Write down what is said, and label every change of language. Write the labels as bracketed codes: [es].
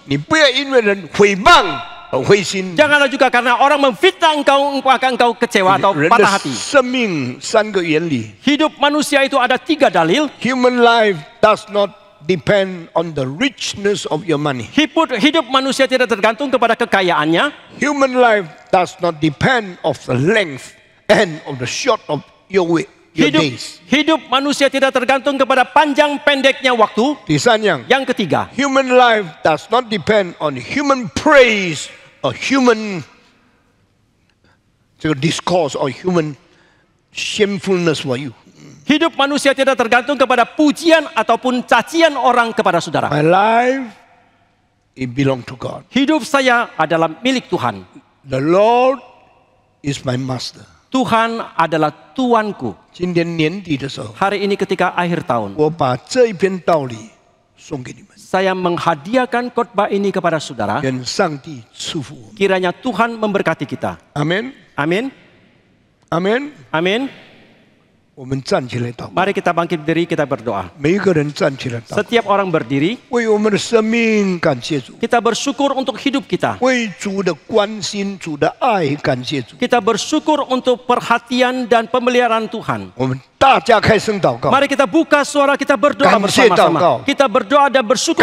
[zh] 你不要因为人诽谤而灰心。 [id] Janganlah juga karena orang memfitnah engkau akan engkau kecewa atau [zh] 人 [id] patah hati. [zh] 生命3个原理 [id] Hidup manusia itu ada 3 dalil. [en] ，human life does not depend on the richness of your money. [id] Hidup manusia tidak tergantung kepada kekayaannya. [en] Human life does not depend of the length and of the short of your days. [id] Hidup manusia tidak tergantung kepada panjang pendeknya waktu. [zh] 第三样 [id] Yang ketiga, [en] ，human life does not depend on human praise or human [zh] 这个 [en] discourse or human shamefulness for you. [id] hidup manusia tidak tergantung kepada pujian ataupun cacian orang kepada saudara. [en] My life, it belong to God. [id] Hidup saya adalah milik Tuhan. [en] The Lord is my master. [id] Tuhan adalah Tuanku. [zh] 今天年底的时候， [id] Hari ini ketika akhir tahun, [zh] 我把这一篇道理送给你们， [id] saya menghadiahkan khotbah ini kepada saudara. [zh] 愿上帝祝福我们。 [id] Kiranya Tuhan memberkati kita. [en] Amen， [id] Amin. [zh] 阿门。 [id] Amin. [zh] 我们站起来祷告， [id] Mari kita bangkit berdiri, kita berdoa. [zh] 每一个人站起来祷告， [id] Setiap orang berdiri, [zh] 为我们的生命感谢主， [id] kita bersyukur untuk hidup kita. [zh] 为主的关心、主的爱感谢主。 [id] Kita bersyukur untuk perhatian dan pemeliharaan Tuhan. [zh] 我们大家开声祷告， [id] Mari kita buka suara, kita berdoa Kamsi bersama-sama. [zh] 祷告. [id] Kita berdoa dan bersyukur